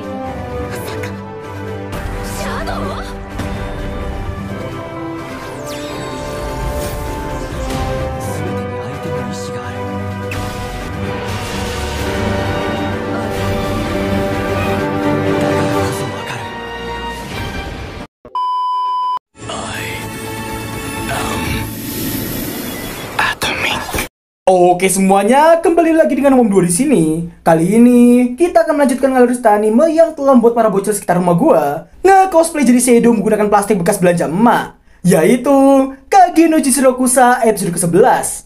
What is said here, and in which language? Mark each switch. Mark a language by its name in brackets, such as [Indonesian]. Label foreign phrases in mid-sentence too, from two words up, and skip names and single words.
[Japanese] まさかシャドウ？全てに相手の意志がある。だからこそわかる。 [Indonesian] Oke semuanya, kembali lagi dengan Om Duo di sini. Kali ini kita akan melanjutkan alur cerita anime yang telah membuat para bocil sekitar rumah gua nge-cosplay jadi Shadow menggunakan plastik bekas belanja emak, yaitu Kage no Jizurokusa episode ke-11.